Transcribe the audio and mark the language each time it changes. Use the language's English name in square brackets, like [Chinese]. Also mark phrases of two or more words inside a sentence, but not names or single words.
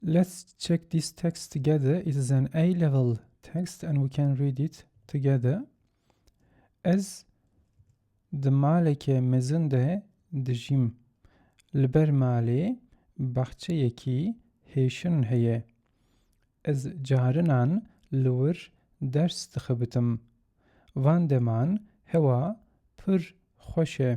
[English] Let's check this text together. It is an A-level text and we can read it together. [Kurdish] Ez di maleke mezin de dijîm. Li ber malê baxçeyekî hêşin heye. Ez carinan li wir ders dixebitim. Van deman hewa pir xweş e.